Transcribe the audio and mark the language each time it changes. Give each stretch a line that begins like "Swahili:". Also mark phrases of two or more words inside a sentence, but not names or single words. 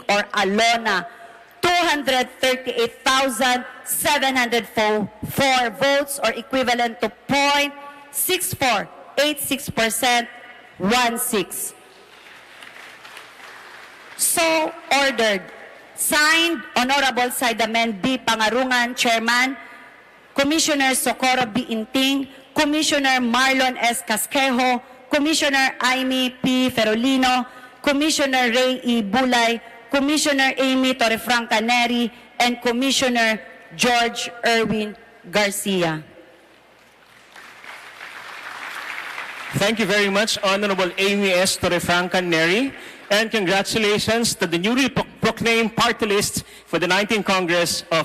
English: or ALONA, 238,704 votes or equivalent to 0.6486%, one seat. So ordered. Signed, Honorable Saidamen B. Pangarungan, Chairman, Commissioner Socorro B. Inting, Commissioner Marlon S. Casquejo, Commissioner Aimee P. Ferolino, Commissioner Ray E. Bulay, Commissioner Amy Torrefranca Neri, and Commissioner George Erwin Garcia. Thank you very much, Honorable Amy S. Torrefranca Neri, and congratulations to the newly proclaimed party list for the 19th Congress of the Republic of the Philippines.